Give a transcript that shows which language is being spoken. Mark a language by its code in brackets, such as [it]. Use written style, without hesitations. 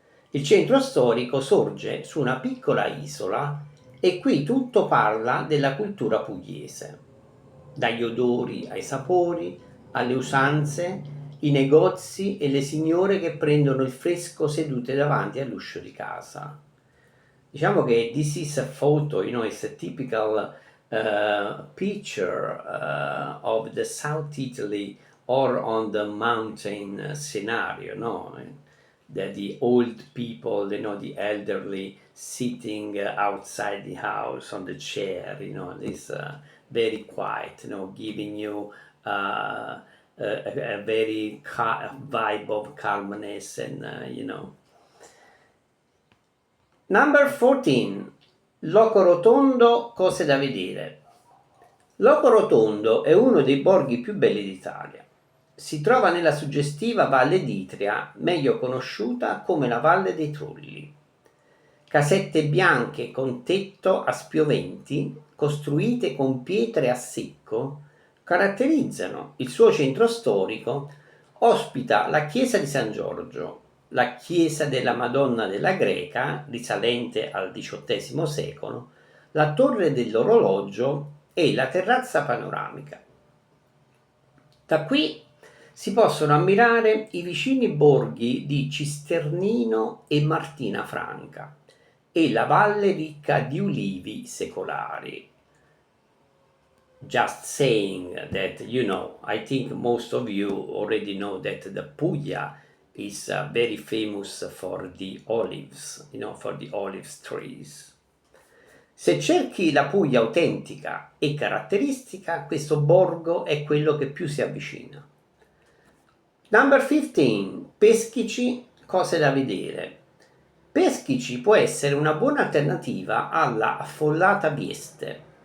[it] Il centro storico sorge su una piccola isola e qui tutto parla della cultura pugliese. Dagli odori ai sapori, alle usanze, i negozi e le signore che prendono il fresco sedute davanti all'uscio di casa. Diciamo che [en] this is a photo, it's a typical picture of the South Italy or on the mountain scenario, no? That the old people, the elderly sitting outside the house on the chair, this very quiet, giving you a very vibe of calmness and. Number 14. [it] Loco Rotondo, cose da vedere. Loco Rotondo è uno dei borghi più belli d'Italia. Si trova nella suggestiva Valle d'Itria, meglio conosciuta come la Valle dei Trulli. Casette bianche con tetto a spioventi, costruite con pietre a secco, caratterizzano il suo centro storico. Ospita la chiesa di San Giorgio, la chiesa della Madonna della Greca, risalente al XVIII secolo, la torre dell'orologio e la terrazza panoramica. Da qui si possono ammirare i vicini borghi di Cisternino e Martina Franca e la valle ricca di ulivi secolari. [en] Just saying that, I think most of you already know that the Puglia is very famous for the olives, for the olive trees. [it] Se cerchi la Puglia autentica e caratteristica, questo borgo è quello che più si avvicina. [en] Number 15. [it] Peschici, cose da vedere. Peschici può essere una buona alternativa alla affollata Vieste.